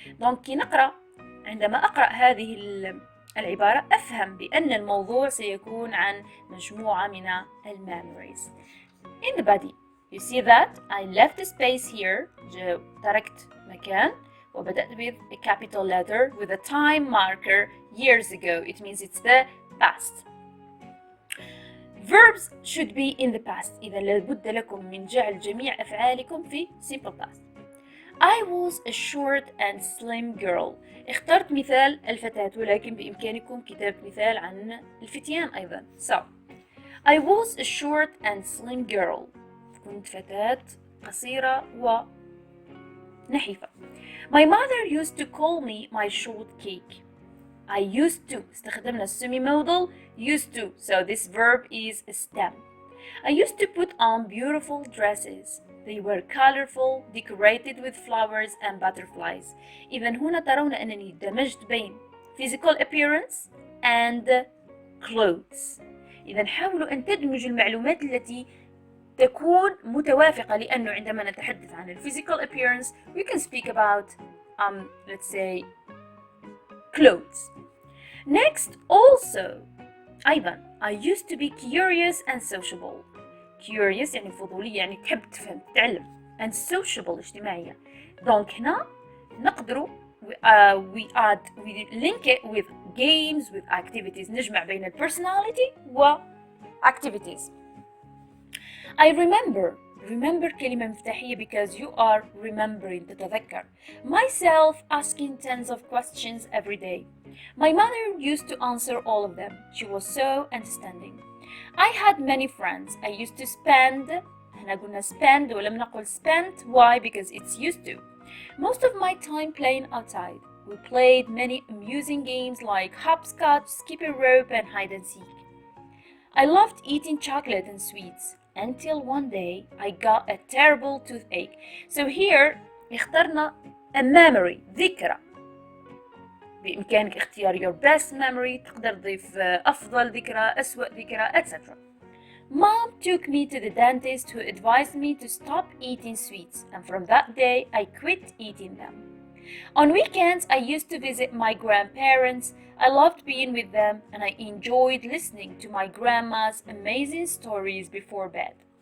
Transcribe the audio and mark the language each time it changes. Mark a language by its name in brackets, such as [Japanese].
[Arabic] Donc عندما أقرأ هذه العبارة أفهم بأن الموضوع سيكون عن مجموعة من memories. [English] In the body, you see that I left a space here. [Arabic] تركت مكان وبدأت [English] with a capital letter with a time marker years ago. It means it's the past. Verbs should be in the past. [Arabic] إذا لابد لكم من جعل جميع أفعالكم في simple past. [English] I was a short and slim girl. [Arabic] اخترت مثال الفتاة ولكن بإمكانكم كتابة مثال عن الفتيان أيضا. [English] So, I was a short and slim girl. [Arabic] كنت فتاة قصيرة ونحيفة. [English] My mother used to call me my short cake. I used to. [Arabic] استخدمنا [English] semi-modal used to. So this verb is a stem. I used to put on beautiful dresses. They were colorful, decorated with flowers and butterflies. [Arabic] إذا هنا ترون أنني دمجت بين [English] physical appearance and clothes. [Arabic] إذا حاولوا أن تدمجوا المعلومات التي تكون متوافقة لأنه عندما نتحدث عن [English] physical appearance we can speak about let's say clothes. Next also [Arabic] أيضا [English] I used to be curious and sociable. Curious [Arabic] يعني فضولية يعني تحب تفهم تتعلم [English] and sociable [Arabic] اجتماعية. [French] Donc [Arabic] هنا نقدر [English] we link it with games with activities. [Arabic] نجمع بين personality و activities. [English] I remember [Arabic] كلمة مفتاحية [English] because you are remembering [Arabic] تتذكر. [English] Myself asking tens of questions every day. My mother used to answer all of them. She was so understanding. I had many friends. I used to spend [Arabic] هنا قلنا [English] spend [Arabic] ولم نقل [English] spent. Why? Because it's used to. Most of my time playing outside. We played many amusing games like hopscotch, skip a rope and hide and seek. I loved eating chocolate and sweets until one day I got a terrible toothache. So here [Arabic] اخترنا [English] a memory [Arabic] ذكرى. بإمكانك اختيار [English] your best memory. [Arabic] تقدر تضيف أفضل ذكرى أسوأ ذكرى etc. [English] Mom took me to the dentist who advised me to stop eating sweets and from that day I quit eating them. On weekends I used to visit my grandparents. I loved being with them and I enjoyed listening to my grandma's amazing stories before bed.